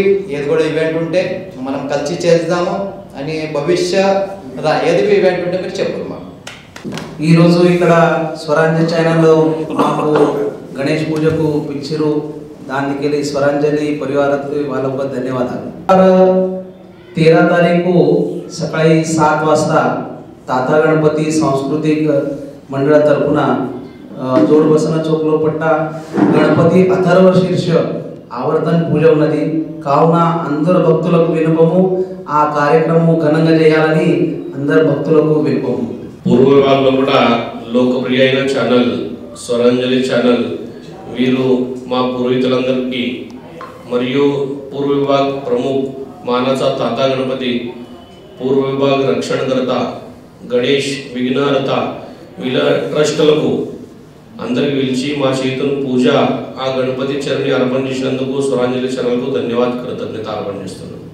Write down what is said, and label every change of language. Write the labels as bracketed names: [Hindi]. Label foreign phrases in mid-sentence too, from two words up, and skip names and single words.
[Telugu] ఏది కూడా ఈవెంట్ ఉంటే మనం కలిసి చేద్దాము అని భవిష్యత్తులో ఏది ఈవెంట్ ఉంటే మీరు చెప్పుర్రి। ఈ రోజు ఇక్కడ స్వరాంజలి ఛానల్లో మాకు గణేష్ పూజకు పిలిచిరు। దానికి స్వరాంజలి పరివారానికి వాళ్ళకు ధన్యవాదాలు। [Marathi] 13 तारीख को सकाळी 7 वाजता ताता गणपती सांस्कृतिक मंडळातर्फे जोडबसना चौकलो पट्टा गणपती अथर्व शीर्ष आवर्तन पूजा ఉన్నది। [Telugu] కావున అందరు భక్తులకు వినపము ఆ కార్యక్రమం ఘనంగా చేయాలని అందరు భక్తులకు వినపము। పూర్వ విభాగంలో కూడా లోకప్రియ అయిన ఛానల్ స్వరాంజలి ఛానల్ వీరు మా పూర్వీకులందరికీ మరియు పూర్వ విభాగ ప్రముఖ [Marathi] मानाचा ताता गणपती पूर्व विभाग रक्षणकर्ता गणेश विघ्नहर्ता [Telugu] వీళ్ళ ట్రస్టులకు అందరికి పిలిచి మా చేతుల పూజ ఆ గణపతి చరణి అర్పణ చేసినందుకు స్వరాంజలి ఛానల్కు ధన్యవాద కృతజ్ఞత అర్పణ చేస్తున్నాను।